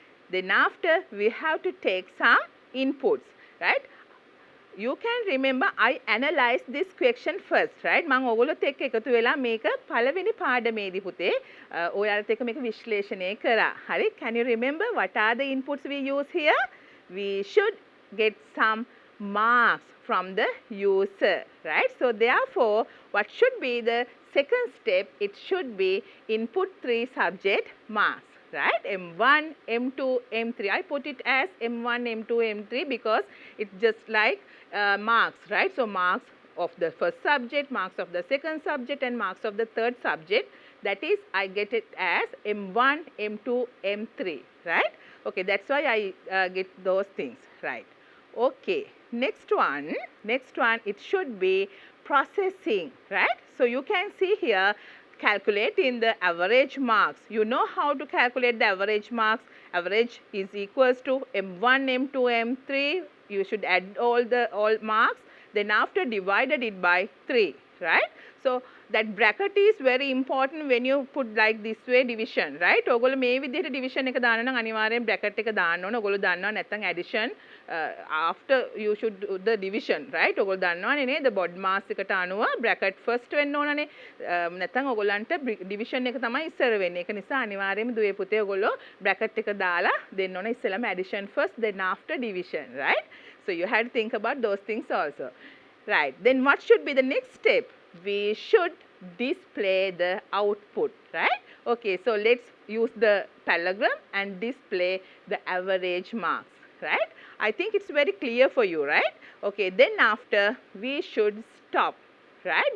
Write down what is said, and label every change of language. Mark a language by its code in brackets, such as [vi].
[en] Then after we have to take some inputs. Right? You can remember I analyzed this question first, right? [si] මම ඔයගොල්ලොත් එක්ක එකතු වෙලා මේක පළවෙනි පාඩමේදී පුතේ ඔයාලත් එක්ක මේක විශ්ලේෂණය කරා. හරි? [en] Can you remember what are the inputs we use here? We should get some marks from the user, right? So therefore, what should be the second step? It should be input 3 subject marks. Right? M1, M2, M3. I put it as M1, M2, M3 because it's just like marks, right? So marks of the first subject, marks of the second subject and marks of the third subject. That is, I get it as M1, M2, M3, right? Okay, that's why I get those things, right? Okay, next one, it should be processing, right? So you can see here, calculate in the average marks. You know how to calculate the average marks. Average is equals to M1, M2, M3. You should add all marks. Then after divided it by 3, right? So that bracket is very important when you put like this way division, right? [si] ඔයගොල්ලෝ මේ විදිහට division එක දානවා නම් අනිවාර්යෙන් bracket එක දාන්න ඕන. ඔයගොල්ලෝ දන්නවා නැත්නම් [en] addition after you should do the division, right? [si] ඔයගොල්ලෝ දන්නවනේ නේද? bod mass එකට අනුව bracket first වෙන්න ඕනනේ. නැත්නම් ඔයගොල්ලන්ට division එක තමයි ඉස්සර වෙන්නේ. ඒක නිසා අනිවාර්යයෙන්ම දුවේ පුතේ ඔයගොල්ලෝ bracket එක දාලා දෙන්න ඕන ඉස්සෙල්ලාම [en] addition first then after division, right? So you have to think about those things also. Right. Then what should be the next step? We should display the output, right? Okay, so let's use the parallelogram and display the average marks, right? I think it's very clear for you, right? Okay, then after we should stop, right?